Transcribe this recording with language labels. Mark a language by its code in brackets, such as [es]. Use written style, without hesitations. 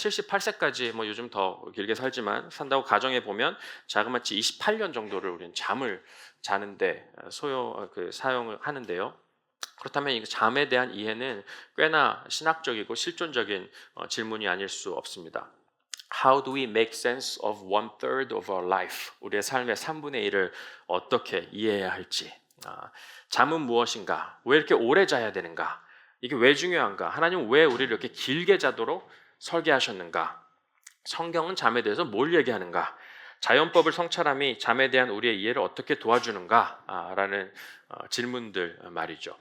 [ko] 78세까지 뭐 요즘 더 길게 살지만 산다고 가정해 보면 자그마치 28년 정도를 우리는 잠을 자는데 사용을 하는데요. 그렇다면 이 잠에 대한 이해는 꽤나 신학적이고 실존적인 질문이 아닐 수 없습니다. [en] How do we make sense of 1/3 of our life? [ko] 우리의 삶의 3분의 1을 어떻게 이해해야 할지. 잠은 무엇인가? 왜 이렇게 오래 자야 되는가? 이게 왜 중요한가? 하나님은 왜 우리를 이렇게 길게 자도록 설계하셨는가? 성경은 잠에 대해서 뭘 얘기하는가? 자연법을 성찰함이 잠에 대한 우리의 이해를 어떻게 도와주는가라는 질문들 말이죠.